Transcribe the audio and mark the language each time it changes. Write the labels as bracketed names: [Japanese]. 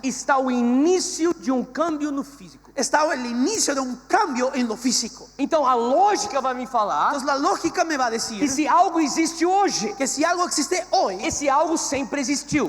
[Portuguese] está o início de um câmbio no físico. [Spanish] está el inicio de un cambio en lo físico. [Portuguese] Então a lógica vai me falar [Spanish] Entonces la lógica me va a [Portuguese] que [Spanish] decir [Portuguese] se algo existe hoje, [Spanish] que si algo existe hoy, [Portuguese] esse algo sempre existiu.